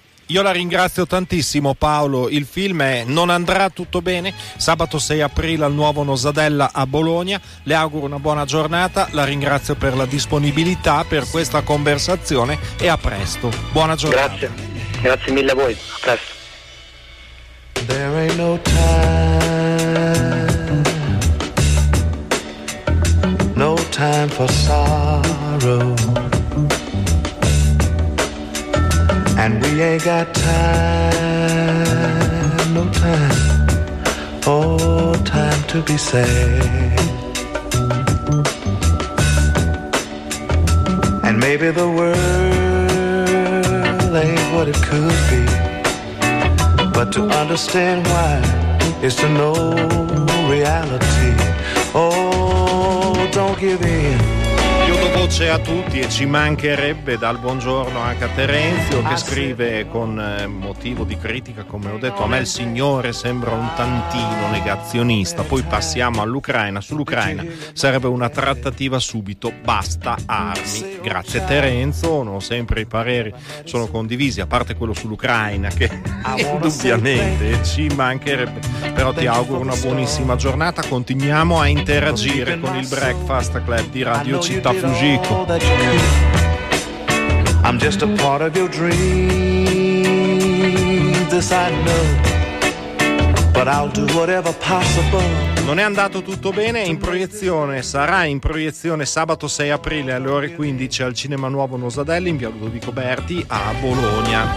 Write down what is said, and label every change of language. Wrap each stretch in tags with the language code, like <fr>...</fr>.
<it>Io la ringrazio tantissimo Paolo. Il film è Non andrà tutto bene, sabato 6 aprile al nuovo Nosadella a Bologna. Le auguro una buona giornata, la ringrazio per la disponibilità, per questa conversazione, e a presto, buona giornata. Grazie mille a voi, a presto.</it> <en>There ain't no time, no time for sorrow. And we ain't got time, no time, oh, time to be sad. And maybe the world ain't what it could be, but to understand why is to know reality. Oh, don't give in.</en> <it>Voce a tutti, e ci mancherebbe, dal buongiorno anche a Terenzio che scrive con motivo di critica, come ho detto, a me il signore sembra un tantino negazionista, poi passiamo all'Ucraina, sull'Ucraina sarebbe una trattativa subito, basta armi. Grazie Terenzo, non sempre i pareri sono condivisi, a parte quello sull'Ucraina che indubbiamente ci mancherebbe, però ti auguro una buonissima giornata, continuiamo a interagire con il Breakfast Club di Radio Città Fugita.</it> <en>I'm just a part of your dream, this I know, but I'll do whatever possible.</en> <it>Non è andato tutto bene, in proiezione, sarà in proiezione sabato 6 aprile alle ore 15 al Cinema Nuovo Nosadelli in via Ludovico Berti a Bologna.</it>